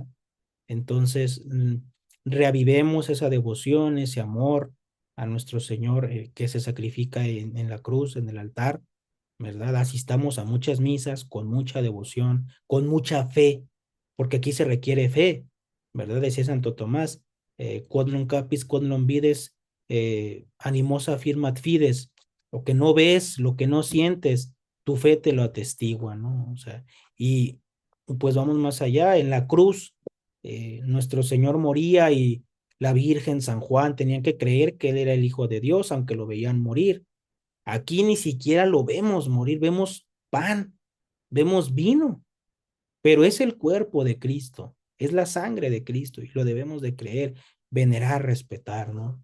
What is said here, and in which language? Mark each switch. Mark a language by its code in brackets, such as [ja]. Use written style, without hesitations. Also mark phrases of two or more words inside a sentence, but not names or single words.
[es] Entonces, reavivemos esa devoción, ese amor a nuestro Señor que se sacrifica en la cruz, en el altar, ¿verdad? Asistamos a muchas misas con mucha devoción, con mucha fe, porque aquí se requiere fe, ¿verdad? Decía Santo Tomás, [la] quod non capis, quod non vides, animosa firmat fides, [es] lo que no ves, lo que no sientes, tu fe te lo atestigua, ¿no? O sea, y pues vamos más allá, en la cruz, nuestro Señor moría y la Virgen, San Juan, tenían que creer que Él era el Hijo de Dios, aunque lo veían morir. Aquí ni siquiera lo vemos morir, vemos pan, vemos vino, pero es el cuerpo de Cristo, es la sangre de Cristo y lo debemos de creer, venerar, respetar, ¿no?